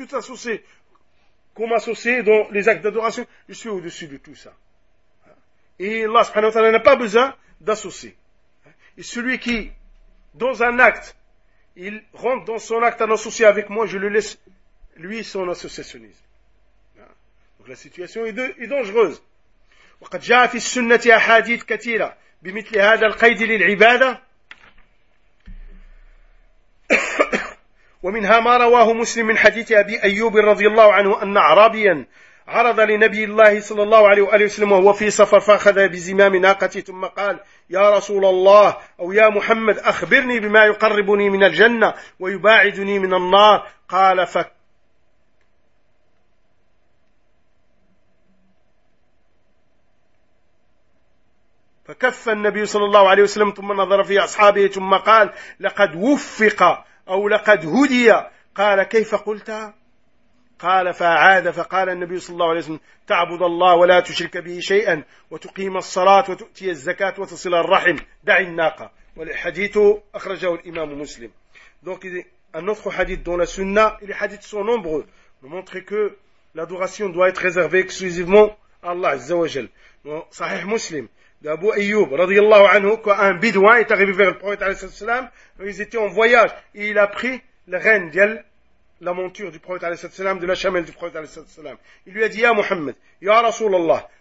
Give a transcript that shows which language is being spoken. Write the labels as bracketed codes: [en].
[fr] Tout associé qu'on m'associe dans les actes d'adoration, je suis au-dessus de tout ça. Et Allah subhanahu wa ta'ala n'a pas besoin d'associer. Et celui qui, dans un acte, il rentre dans son acte en associé avec moi, je le laisse, lui, son associationnisme. Donc la situation est dangereuse. [ar] وَقَدْ جَاءَ فِي السُنَّةِ أَحَادِيثِ كَثِيرًا بِمِثْلِ هَذَا الْقَيْدِ لِلْعِبَادَةِ وَمِنْهَا مَا رَوَاهُ مُسْلِمْ مِنْ حَدِيثِ أَبِي أَيُّوبٍ رَضِيَ اللَّهُ عَنْهُ أَنَّ عَرَبِيًا عرض لنبي الله صلى الله عليه وآله وسلم وهو في سفر فأخذ بزمام ناقتي ثم قال يا رسول الله أو يا محمد أخبرني بما يقربني من الجنة ويباعدني من النار قال فكف النبي صلى الله عليه وسلم ثم نظر في أصحابه ثم قال لقد وفق أو لقد هدي قال كيف قلت؟ قال فعاد فقال النبي صلى الله عليه وسلم تعبد الله ولا تشرك به شيئا وتقيم الصلاة وتؤتي الزكاة وتصل الرحم دع الناقة والحديث أخرجه الإمام مسلم. [fr] Donc un autre hadith dans la Sunna, les hadiths sont nombreux, nous montrent que l'adoration doit être réservée exclusivement à Allah Azza wa Jal. Sahih Muslim d'Abu Ayyub [ar] رضي الله عنه, [fr] qu'un bidouin est arrivé vers le prophète [ar] عليه الصلاة والسلام, [fr] ils étaient en voyage et il a pris le rein d'elle, la monture du prophète, de la chamelle du prophète. Il lui a dit, Ya Muhammad, Ya Rasulallah,